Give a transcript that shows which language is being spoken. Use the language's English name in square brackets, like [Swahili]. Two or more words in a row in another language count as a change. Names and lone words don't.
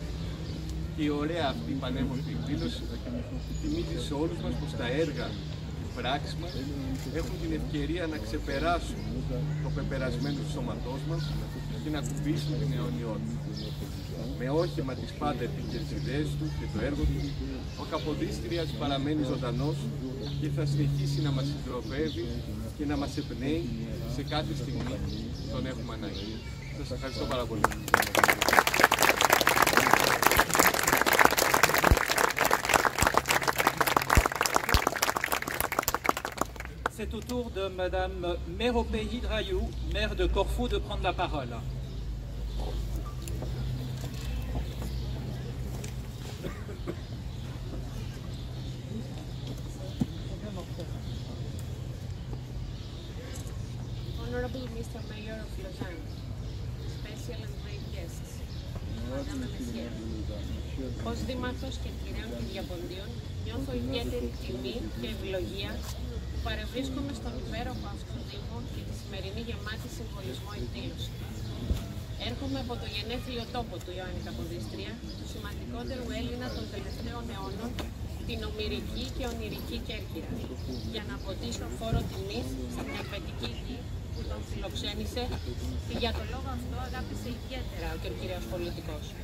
[Greek] Και η ωραία αυτή πανέμορφη εκδήλωση θυμίζει σε όλους μας πως τα έργα, οι πράξεις μας έχουν την ευκαιρία να ξεπεράσουν το πεπερασμένο του σώματός μας και να κουμπίσουν την αιωνιότητα. Με όχημα τις πάντα επίκαιρες ιδέες του και το έργο του, ο Καποδίστριας παραμένει ζωντανός και θα συνεχίσει να μας συντροφεύει και να μας εμπνέει σε κάθε στιγμή που τον έχουμε ανάγκη. Σας ευχαριστώ πάρα πολύ. [French] C'est au tour de Madame Meropei Drayou, maire de Corfou, de prendre la parole. [English] Honorable Mr. Mayor of Lausanne, special and great guests, [French] Madame et Monsieur. [Greek] Ως Δήμαρχος Κερκυραίων και Διαποντίων, νιώθω ιδιαίτερη τιμή και ευλογία που παρευρίσκομαι στον υπέροχο αυτό Δήμο και τη σημερινή γεμάτη συμβολισμό εκδήλωση. Έρχομαι από το γενέθλιο τόπο του Ιωάννη Καποδίστρια, του σημαντικότερου Έλληνα των τελευταίων αιώνων, την ομηρική και ονειρική Κέρκυρα, για να αποτίσω φόρο τιμής στην ελβετική γη που τον φιλοξένησε και για τον λόγο αυτό αγάπησε ιδιαίτερα ο κερκυραίος πολιτικός.